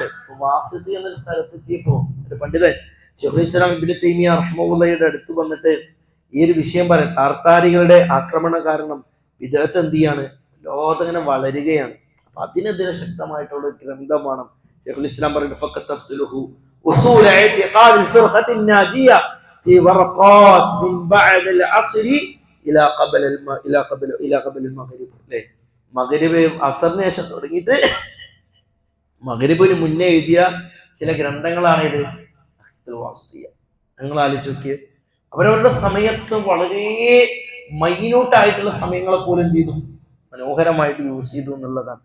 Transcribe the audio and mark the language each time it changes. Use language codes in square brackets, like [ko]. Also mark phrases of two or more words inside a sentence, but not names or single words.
[ml] വാസിത്തി എന്നൊരു സ്ഥലത്തെത്തിയപ്പോ ഒരു പണ്ഡിതൻ ശൈഖുൽ ഇസ്ലാം ഇബ്നു തൈമിയ്യ റഹ്മത്തുള്ളാഹിയുടെ അടുത്ത് വന്നിട്ട് ഈ ഒരു വിഷയം പറയാം. താർത്താരികളുടെ ആക്രമണം കാരണം വിദേഹത്ത് എന്ത് ചെയ്യാണ്, ലോകത്തിങ്ങനെ വളരുകയാണ്. അപ്പൊ അതിനെതിരെ ശക്തമായിട്ടുള്ള ഒരു ഗ്രന്ഥമാണ് ശൈഖുൽ ഇസ്ലാം പറയുന്നത് [ar] فكتبت له أصول اعتقاد الفرقة الناجية في ورقات من بعد العصر الى قبل المغرب. [ml] അല്ലേ, മഗ്രിബ് അസറിന് ശേഷം തുടങ്ങിയിട്ട് മഗ്രിബിന് മുന്നേ എഴുതിയ ചില ഗ്രന്ഥങ്ങളാണ് ഇത്. നിങ്ങൾ ആലോചിച്ച് നോക്കിയേ, അവരവരുടെ സമയത്ത് വളരെ മൈന്യൂട്ടായിട്ടുള്ള സമയങ്ങളെ പോലും ചെയ്തു മനോഹരമായിട്ട് യൂസ് ചെയ്തു എന്നുള്ളതാണ്.